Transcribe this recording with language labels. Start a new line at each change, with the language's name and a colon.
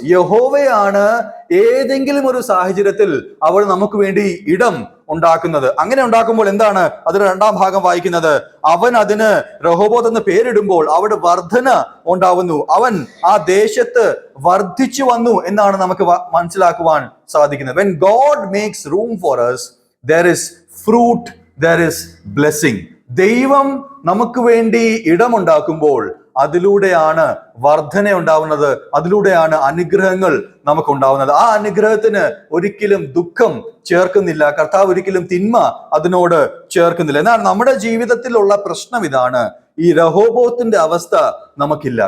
Malayalam: യഹോവയാണ് ഏതെങ്കിലും ഒരു സാഹചര്യത്തിൽ അവൾ നമുക്ക് വേണ്ടി ഇടം ഉണ്ടാക്കുന്നത്. അങ്ങനെ ഉണ്ടാക്കുമ്പോൾ എന്താണ് അതിന് 2-ാം ഭാഗം വായിക്കുന്നത്, അവൻ അതിന് റഹോബോത്ത് എന്ന് പേരിടുമ്പോൾ അവിടെ വർധന ഉണ്ടാവുന്നു. അവൻ ആ ദേശത്ത് വർദ്ധിച്ചു വന്നു എന്നാണ് നമുക്ക് മനസ്സിലാക്കുവാൻ സാധിക്കുന്നത്.
English: When God makes room for us, there is fruit, there is blessing.
Malayalam: ദൈവം നമുക്ക് വേണ്ടി ഇടമുണ്ടാക്കുമ്പോൾ അതിലൂടെയാണ് വർധന ഉണ്ടാവുന്നത്, അതിലൂടെയാണ് അനുഗ്രഹങ്ങൾ നമുക്ക് ഉണ്ടാവുന്നത്. ആ അനുഗ്രഹത്തിന് ഒരിക്കലും ദുഃഖം ചേർക്കുന്നില്ല. കർത്താവ് ഒരിക്കലും തിന്മ അതിനോട് ചേർക്കുന്നില്ല. എന്നാൽ നമ്മുടെ ജീവിതത്തിലുള്ള പ്രശ്നം ഇതാണ്, ഈ റഹോബോത്തിന്റെ അവസ്ഥ നമുക്കില്ല.